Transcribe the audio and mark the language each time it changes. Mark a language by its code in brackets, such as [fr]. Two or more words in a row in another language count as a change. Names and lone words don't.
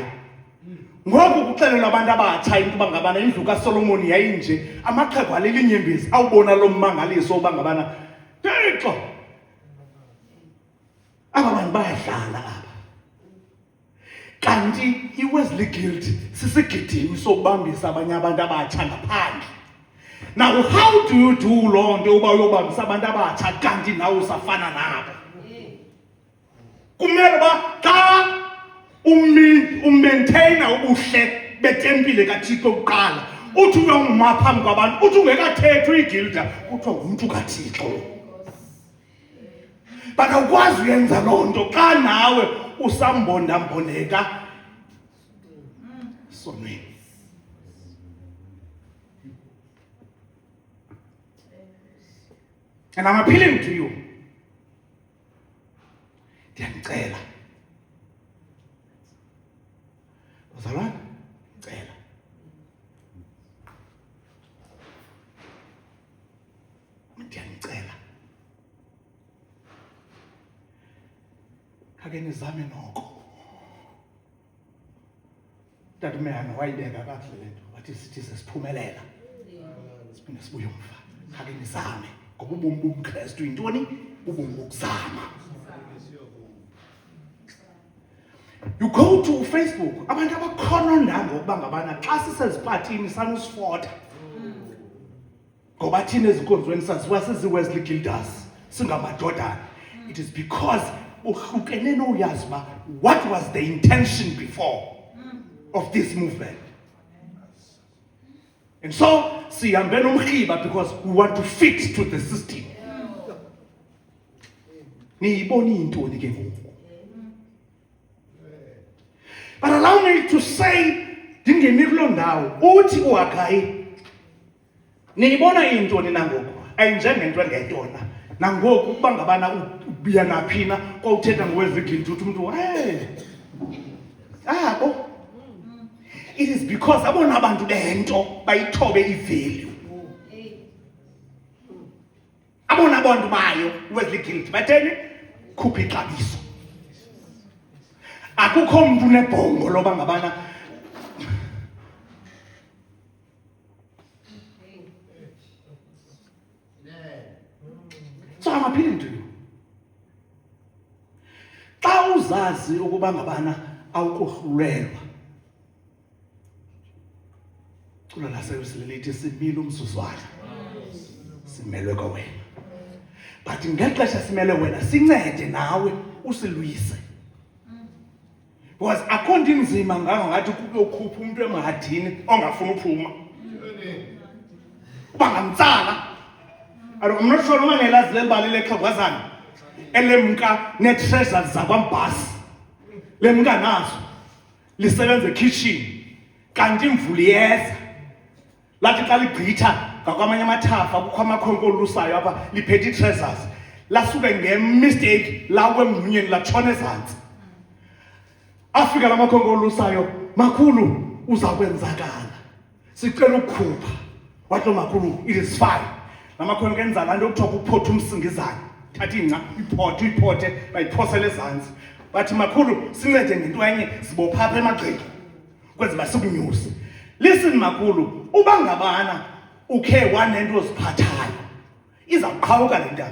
[xh] Ngoku kuxelelwa abantu abatsha into uba ngabana indlu kaSolomoni yayinje amaxhego alilinyembezi awubona lo mmangaliso uba ngabana Thixo aba bantu bayadlala apha. Kanti iWesley Guild sisigidimi sokubambisa abanye abantu abatsha ngaphandle. [en] Now how do you do [xh] loo nto uba uyobambisa abantu abatsha kanti nawe usafana nabo? Kumele uba xa umaintaina ubuhle betempile kaThixo kuqala uthi uyonguma phambi kwabantu uthi ungekathethwa igilda kuthiwa ngumntu kaThixo. But awukwazi uyenza loo nto xa nawe usambondambondeka sonweni. [en] And I'm appealing to you. [xh] Ndiyanicela. Bazalwane, ndicela. Ndiyanicela. Khake nizame noko. Tatumeyana wayibeka kakuhle lento wathi sithi sesiphumelela. Siphinde sibuye umva. Khake nizame ngoba ubomi bobuKristu yintoni? Ubomi bokuzama. [en] You go to Facebook, [xh] abantu abakhona ndango ukuba ngabana xa sisezipatini sanusifota. Ngoba thina ezinkonzweni saziwa siziWesley Guilders singamadodana. [en] It is because [xh] uhlukene noyazi uba [en] what was the intention before of this movement. And so [xh] sihambe nomkhiba [en] because we want to fit to the system. [xh] Niyibona intoni ke ngoku? [en] But allow me to say, [xh] ndingemi kuloo ndawo uthi uHagayi niyibona intoni nangoku ayinjengento engetona nangoku ukuba ngabana ubiya naphi na kwawuthetha ngoWesley Guild uthi umuntu abo. [en] It is because [xh] abona abantu bento bayithobe ivalue. Abona abantu bayo Wesley Guild batheni khupha ixabiso. Akukho umuntu nebhongo loba ngabana [en] So I'm appealing to you. [xh] Xa uzazi ukuba ngabana awukohlulelwa kulo lasesilelithi simile umzuzwana simelwe kwawena. But ngexesha simele wena sincede nawe usilwise. Because akho nto inzima ngathi kuyokhupha umuntu emahadini ongafuni uphuma. Bangamtsala. [en] I'm not sure [xh] noma nelazi lembali leXhagwazana elemka ne-treasures zakwambhasi. Lemka nazo lisebenza ekitchen kanti imvula iyeza. Lathi xa ligqitha ngakwamanye amathafa kukho amakhonko olusayo apha liphethe i-treasures. Lasuke ngemistake lawe emngxunyeni latshona ezantsi. Afika lamakhonko olusayo makhulu uzakwenzakala. Sicela ukukhupha. Wathi makhulu [en] it is fine. [xh] Lamakhonko enza laa nto okuthiwa kuphotha umsingizane. Thatha ingca uyiphothe bayiphosele ezantsi. Bathi makhulu sincede ngento enye sibopha apha emagqeni. kwenza basikunyuse. Listen makhulu, uba ngabana ukhe wanento oziphathayo izaqhawuka le ntaba.